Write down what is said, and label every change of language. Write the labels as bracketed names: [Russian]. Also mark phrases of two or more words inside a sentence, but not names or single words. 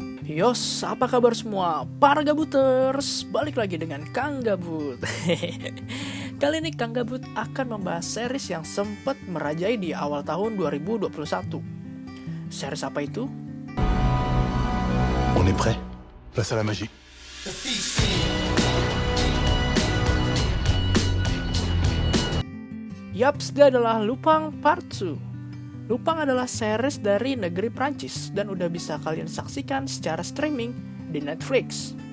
[Indonesian] Yos, apa kabar semua? Para Gabuters, balik lagi dengan Kang Gabut. Kali ini Kang Gabut akan membahas series yang sempat merajai di awal tahun 2021. Series apa itu? [French] On est prêt? Place à la magie. [Indonesian] Yaps, dia adalah Lupin Part 2. Lupin adalah series dari negeri Prancis dan udah bisa kalian saksikan secara streaming di Netflix.